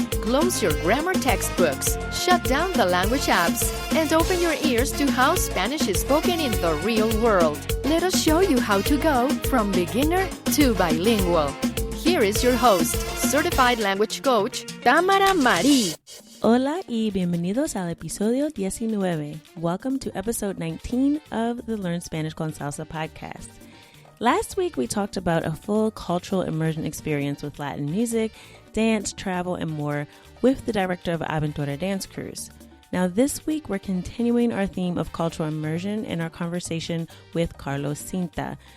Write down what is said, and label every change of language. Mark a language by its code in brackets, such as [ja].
[en] Close your grammar textbooks, shut down the language apps, and open your ears to how Spanish is spoken in the real world. Let us show you how to go from beginner to bilingual. Here is your host, certified language coach, Tamara Marie. [es] Hola y bienvenidos al episodio 19. [en] Welcome to episode 19 of the Learn Spanish con Salsa podcast. Last week, we talked about a full cultural immersion experience with Latin music, dance, travel, and more with the director of Aventura Dance Cruise. Now, this week, we're continuing our theme of cultural immersion in our conversation with Carlos Cinta.